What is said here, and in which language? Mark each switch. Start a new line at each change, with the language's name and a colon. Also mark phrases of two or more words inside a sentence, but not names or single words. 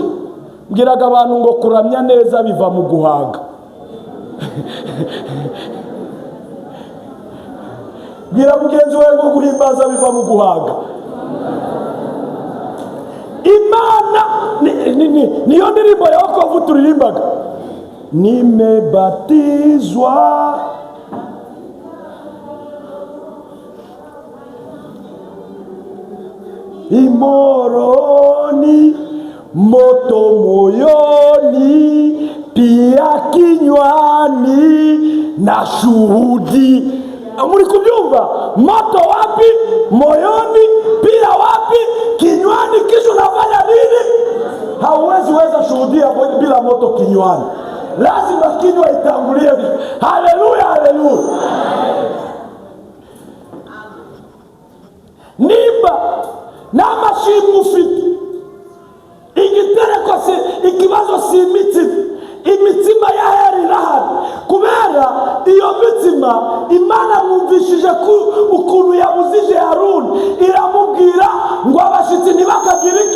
Kinyarwanda: Mbwiraga abantu ngo kuramya neza biva mu guhaga. Bwira mugenzi wawe ngo guhimbaza biva mu guhaga. Imana niyo ndirimbo
Swahili: ya wokovu
Kinyarwanda: turirimbaga.
Swahili: Nimebatizwa imoroni, moto moyoni, pia kinywani na shuhudi.
Kinyarwanda: Muri kubyumva?
Swahili: Moto wapi? Moyoni. Pia wapi? Kinywani. Kisha unafanya nini? Hauwezi weza shuhudia bila moto kinywani. Lazima kinywa itangulie. Haleluya, haleluya.
Kinyarwanda: Nimba n'amashimwe ufite, igitereko ikibazo si imitsima ya heri irahari. Kubera iyo mitsima Imana mwumvishije ukuntu yabuzije Haruni, iramubwira ngo abashitsi ntibakagira iki?